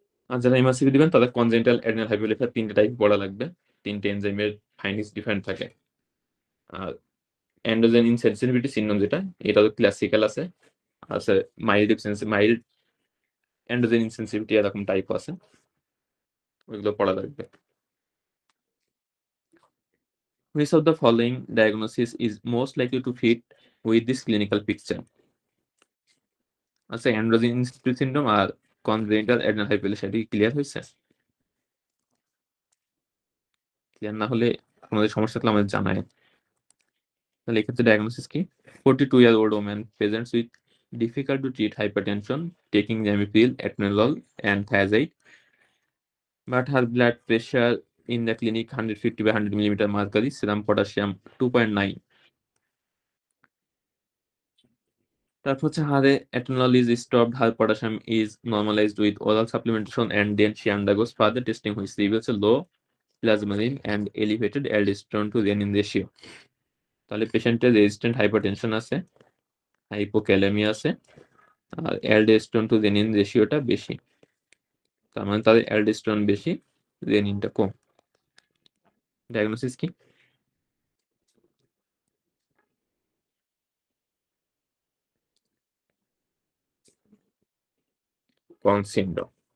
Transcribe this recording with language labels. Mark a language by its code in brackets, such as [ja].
[bn] আর যারা এমআরসিপি দিবেন তাদের কনজেনিটাল অ্যাডরিনাল হাইপোপ্লাসিয়া তিনটে টাইপ পড়া লাগবে, তিনটে এনজাইমের ফাইন্ডিংস ডিফারেন্ট থাকে। আর অ্যান্ড্রোজেন ইনসেনসিটিভিটি সিনড্রোম যেটা, এটা তো ক্লাসিক্যাল আছে, আছে মাইল্ড অ্যান্ড্রোজেন ইনসেনসিটিভিটি এরকম টাইপ আছে, ওইগুলো পড়া লাগবে। [en] Which of the following diagnosis is most likely to fit with this clinical picture? [bn] আচ্ছা, অ্যান্ড্রোজেন ইনসেনসিটিভিটি সিনড্রোম আর কনজেনিটাল অ্যাডরিনাল হাইপোপ্লাসিয়া কি ক্লিয়ার হয়েছে? ক্লিয়ার না হলে আমাদের সমস্যা থাকলে আমাদের জানায়। তাহলে এক্ষেত্রে ডায়াগনোসিস কি, [en] 42-year-old woman presents with difficult to treat hypertension, taking Zamipil, Atenolol, and Thiazide, but her blood pressure in the clinic 150 by 100 millimeter mercury, serum potassium 2.9. [bn] তারপর হচ্ছে হারে [en] Atenolol is stopped, her potassium is normalized with oral supplementation, and then she undergoes further testing which reveals a low plasmarin and elevated aldosterone to renin ratio. [bn] তাহলে পেশেন্টের resistant hypertension আছে, hypokalemia আছে, আর aldosterone two renin রেশিওটা বেশি, তার মানে তাদের aldosterone বেশি, রেনিনটা কম। ডায়াগনোসিস কি, কন সিনড্রোম।